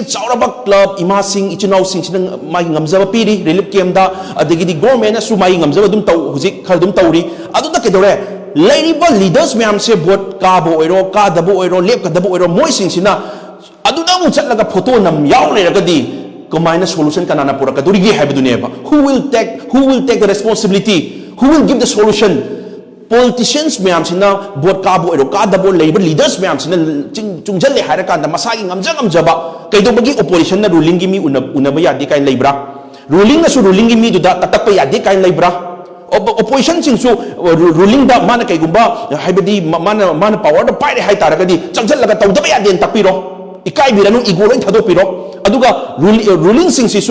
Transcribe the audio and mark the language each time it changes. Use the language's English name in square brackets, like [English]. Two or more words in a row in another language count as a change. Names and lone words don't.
[Manipuri] ꯆꯥꯎꯔꯕ ꯀ꯭ꯂꯕ ꯏꯃꯥꯁꯤꯡ ꯏꯆꯤꯟꯅꯥꯎꯁꯤꯡꯁꯤꯅ ꯃꯥꯒꯤ ꯉꯝꯖꯕ ꯄꯤꯔꯤ [English] relief campta [Manipuri] ꯑꯗꯒꯤꯗꯤ ꯒꯣꯔꯃꯦꯟꯅꯁꯨ ꯃꯥꯒꯤ ꯉꯝꯖꯕ ꯑꯗꯨꯝ ꯍꯧꯖꯤꯛ ꯈꯔ ꯑꯗꯨꯝ ꯇꯧꯔꯤ ꯑꯗꯨꯗ ꯀꯩꯗꯧꯔꯦ ꯂꯩꯔꯤꯕ ꯂꯤꯗꯔꯁ ꯃꯌꯥꯝꯁꯦ ꯚꯣꯠ ꯀꯥꯕ ꯑꯣꯏꯔꯣ ꯀꯥꯗꯕ ꯑꯣꯏꯔꯣ ꯂꯦꯞꯀꯗꯕ ꯑꯣꯏꯔꯣ ꯃꯣꯏꯁꯤꯡꯁꯤꯅ ꯑꯗꯨꯗ ꯑꯃꯨꯛ ꯆꯠꯂꯒ ꯐꯣꯇꯣ ꯌꯥꯎ ꯂꯩꯔꯒꯗꯤ ꯀꯃꯥꯏꯅ ꯁꯣꯂꯨꯁꯟ ꯀꯅꯥꯅ ꯄꯨꯔꯛꯀꯗꯣꯔꯤꯒꯦ ꯍꯥꯏꯕꯗꯨꯅꯦꯕ [English] who will take the responsibility who will give the solution politicians [Manipuri] ꯃꯌꯥꯝꯁꯤꯅ ꯚꯣꯠ ꯀꯥꯕ ꯑꯣꯏꯔꯣ ꯀꯥꯗꯕ ꯂꯩꯔꯤꯕ ꯂꯤꯗꯔꯁ ꯃꯌꯥꯝꯁꯤꯅ ꯆꯨꯡꯁꯤꯜꯂꯦ ꯍꯥꯏꯔꯀꯥꯟꯗ ꯃꯁꯥꯒꯤ ꯉꯝꯖꯕ ꯀꯩꯗꯧꯕꯒꯤ ꯑꯣꯄꯣꯖꯤꯁꯟꯅ ꯔꯨꯂꯤꯡꯒꯤ ꯃꯤ ꯎꯅꯕ ꯌꯥꯗꯦ ꯀꯥꯏꯅ ꯂꯩꯕ꯭ꯔꯥ ꯔꯨꯂꯤꯡꯅꯁꯨ ꯔꯨꯂꯤꯡꯒꯤ ꯃꯤꯗꯨꯗ ꯇꯛꯄ ꯌꯥꯗꯦ ꯀꯥꯏꯅ ꯂꯩꯕ꯭ꯔꯥ ꯑꯣꯄꯣꯖꯤꯁꯟꯁꯤꯡꯁꯨ ꯔꯨꯂꯤꯡꯗ ꯃꯥꯅ ꯀꯩꯒꯨꯝꯕ ꯍꯥꯏꯕꯗꯤ ꯃꯥꯅ ꯄꯥꯋꯔꯗ ꯄꯥꯏꯔꯦ ꯍꯥꯏꯇꯥꯔꯒꯗꯤ ꯆꯪꯁꯤꯜꯂꯒ ꯇꯧꯗꯕ ꯌꯥꯗꯦꯅ ꯇꯛꯄꯤꯔꯣ ꯏꯀꯥꯏꯕꯤꯔꯅꯨ ꯏꯒꯣ ꯂꯣꯏ ꯊꯥꯗꯣꯛꯄꯤꯔꯣ ꯑꯗꯨꯒ ꯔꯨꯂꯤꯡꯁꯤꯡꯁꯤꯁꯨ